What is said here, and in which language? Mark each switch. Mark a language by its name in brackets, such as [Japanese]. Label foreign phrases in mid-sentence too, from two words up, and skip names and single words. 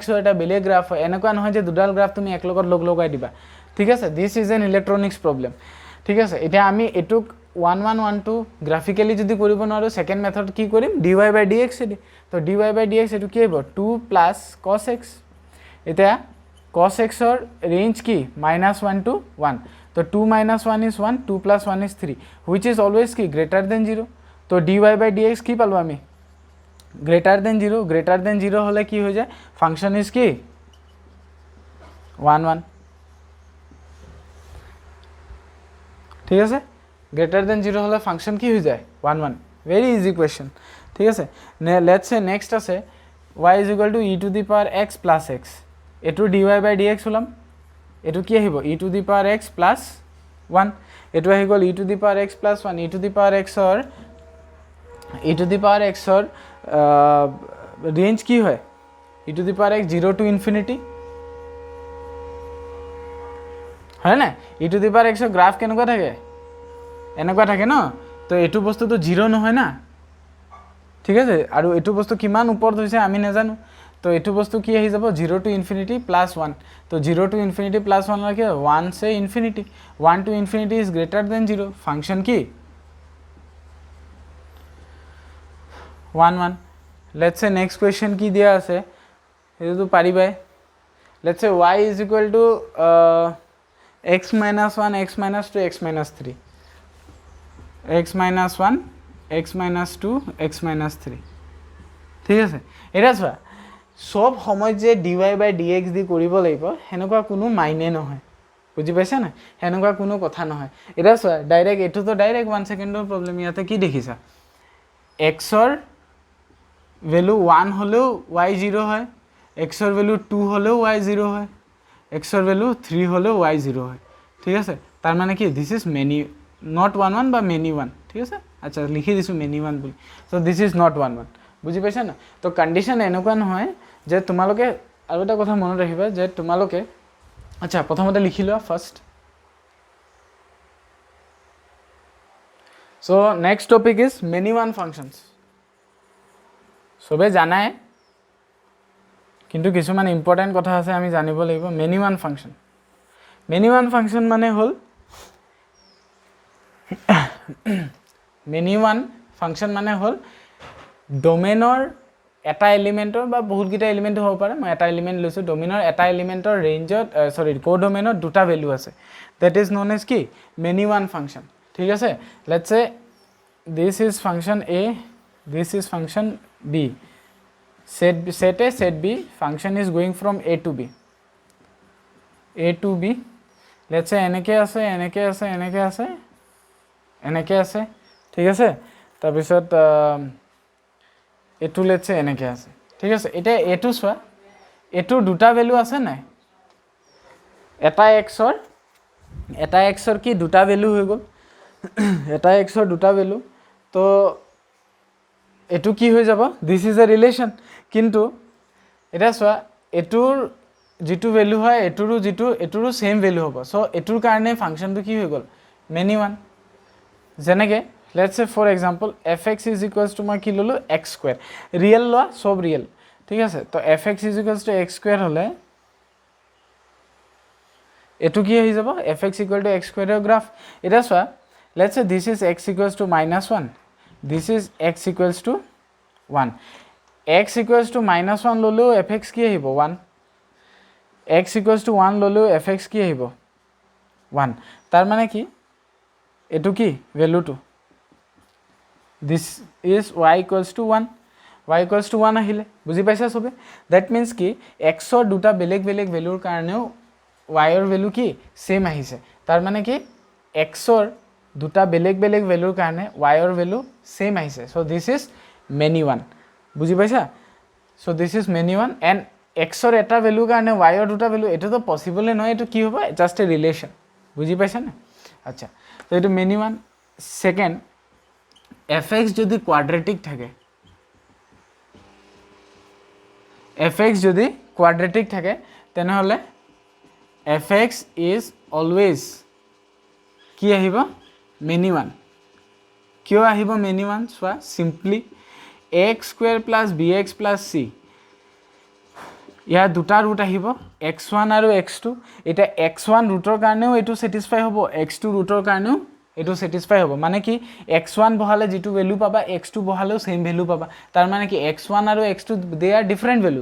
[Assamese] ৰ এটা বেলেগ গ্ৰাফ হয়, এনেকুৱা নহয় যে দুডাল গ্ৰাফ তুমি এক লগত লগাই দিবা, ঠিক আছে, [English] this is an electronics problem, [Assamese] ঠিক আছে, এতিয়া আমি এটোক 1 1 1 2 গ্ৰাফিক্যালি যদি কৰিব নোৱাৰো সেকেন্ড মেথড কি কৰিম [English] dy by dx [Assamese] দি, তো [English] dy by dx [Assamese] এটো কি হ'ব [English] 2 plus cos x, [Assamese] এতিয়া [English] cos x [Assamese] ৰ ৰেঞ্জ কি [English] -1 to 1, [Assamese] তো [English] 2 minus 1 is 1, 2 plus 1 is 3, which is always [Assamese] কি [English] greater than 0, [Assamese] তো [English] dy by dx [Assamese] কি পালো আমি [English] greater than 0 [Assamese] হলে কি হৈ যায় [English] function is [Assamese] কি 1 1, ঠিক আছে, [English] greater than 0 [Assamese] হলে ফাংশন কি হৈ যায় 1 1, [English] very easy question, [Assamese] ঠিক আছে, [English] let's say next আছে y is equal to e to the power x plus x, এটো dy by dx হলাম, [Assamese] এটো কি আহিব [English] e to the power x plus 1, [Assamese] এটো আহি গল [English] e to the power x plus 1, e to the power x or [Assamese] রেঞ্জ কি হয় [English] e to the power x 0 to infinity, [Assamese] হয় না, [English] e to the power x [Assamese] ৰ গ্ৰাফ কেনেকুৱা থাকে এনেকুৱা থাকে ন, তো এটো বস্তু তো 0 নহয় না, ঠিক আছে, আৰু এটো বস্তু কিমান ওপৰত হৈছে আমি নাজানো, তো এটো বস্তু কি আহি যাব [English] 0 to infinity plus 1, [Assamese] তো [English] 0 to infinity plus 1 [Assamese] লাগে [English] 1 से infinity, 1 to infinity is greater than 0, [Assamese] ফাংশন কি 1 1, [English] let's say next question [Assamese] কি দিয়া আছে এটো তো পারিবাই, [English] let's say y is equal to x minus 1 x minus 2 x minus 3, x minus 1 x minus 2 x minus 3, [Assamese] ঠিক আছে, এটা চোৱা সব সময় যে dy by dx দি কৰিব লাগিব হেনকুৱা কোনো মাইনে নহয়, বুজি পাইছা না, হেনকুৱা কোনো কথা নহয়, এটা চোৱা ডাইৰেক্ট এটো তো ডাইৰেক্ট 1 সেকেন্ডৰ প্ৰবলেম, ইয়াতে কি দেখিছা x ৰ ভ্যালু 1 হলেও y 0 হয়, x ৰ ভ্যালু 2 হলেও y 0 হয়, x ৰ ভ্যালু 3 হলেও y 0 হয়, ঠিক আছে, তার মানে কি [English] this is many not 1 1 [Assamese] বা [English] many 1, [Assamese] ঠিক আছে, আচ্ছা লিখি দিছো [English] many 1 [Assamese] বুলি, [English] so this is not 1 1, [Assamese] বুজি পাইছা না, তো কন্ডিশন এনেকুৱা নহয় যে তোমালোকে আৰু এটা কথা মনত ৰাখিবা যে তোমালোকে আচ্ছা প্ৰথমতে লিখি লোৱা ফাৰ্স্ট, [English] so next topic is many one functions, [Assamese] সবে জানাই কিন্তু কিছুমান ইম্পৰ্টেন্ট কথা আছে আমি জানিব লাগিব, [English] many one function [Assamese] মানে হল [English] many one function [Assamese] মানে হল ডোমেইনৰ এটা এলিমেন্টৰ বা বহুতকিটা এলিমেন্ট হ'ব পাৰে, মই এটা এলিমেন্ট লৈছো, ডোমেইনৰ এটা এলিমেন্টৰ ৰেঞ্জত কো ডোমেইনত দুটা ভ্যালু আছে, [English] that is known as কি many one function, [Assamese] ঠিক আছে, [English] let's say this is function a, this is function b, set a set b, function is going from a to b, let's say [Assamese] এনেকে আছে ঠিক আছে, তাৰপিছত এটো [English] let's say [Assamese] এনেকে আছে, ঠিক আছে, এটা এটো চোৱা এটো দুটা ভ্যালু আছে নাই, এটা x ৰ কি দুটা ভ্যালু হৈ গল, এটা x ৰ দুটা ভ্যালু, তো এটো কি হৈ যাব [English] this is a relation, [Assamese] কিন্তু এটা চোৱা এটোৰ যেটো ভ্যালু হয় এটোৰো সেম ভ্যালু হ'ব, সো এটোৰ কাৰণে ফাংশনটো কি হৈ গল [English] many one, [Assamese] যেনেকে [English] let's say for example fx is equals to [Assamese] মই কি ললো [English] x square, [Assamese] রিয়েল লওয়া সব রিয়েল, ঠিক আছে, তো [English] fx is equals to x square [Assamese] হলে এটো কি হৈ যাব [English] fx equal to x স্কয়ারের গ্রাফ, [Assamese] এটা চোৱা [English] let's say this is x equals to -1, this is x equals to 1, x equals to -1 ললেও fx কি [Assamese] আহিব 1, [English] x equals to 1 [Assamese] ল'লেও এফ এক্স কি আহিব 1 তাৰ মানে কি এইটো কি ভেলুটো [English] this is y equals to 1 y equals to 1 [Assamese] আহিলে বুজি পাইছা সবে [English] that means [Assamese] কি xৰ দুটা বেলেগ বেলেগ ভেলুৰ কাৰণেও yৰ ভেলু কি সেম আহিছে তাৰ মানে কি xৰ দুটা বেলেগ বেলেগ ভেলুৰ কাৰণে yৰ ভেলু সেম আহিছে [English] so this is many one [Assamese] বুজি পাইছা [English] so this is many one [Assamese] এন্ড xৰ এটা ভেলুৰ কাৰণে yৰ দুটা ভেলু এটো তো পসিবল নহয় এটো কি হ'ব [English] just a relation [Assamese] বুজি পাইছা না আচ্ছা তো এটো [English] many one [Assamese] সেকেন্ড fx যদি কোয়াড্রেটিক থাকে fx যদি কোয়াড্রেটিক থাকে তেনেহলে [English] fx is always [Assamese] কি আহিব [English] many one [Assamese] কিয় আহিব [English] many one [Assamese] সোয়া সিম্পলি [English] x square plus bx plus c [Assamese] ইয়াৰ দুটা ৰুট আহিব x1 আৰু x2 এটা x1 ৰুটৰ কাৰণেও এটো স্যাটিসফাই হ'ব x2 ৰুটৰ কাৰণেও এটো স্যাটিসফাই হ'ব মানে কি x1 বহালে যেটো ভ্যালু পাবা x2 বহালেও সেম ভ্যালু পাবা তাৰ মানে কি x1 আৰু x2 [English] they are different values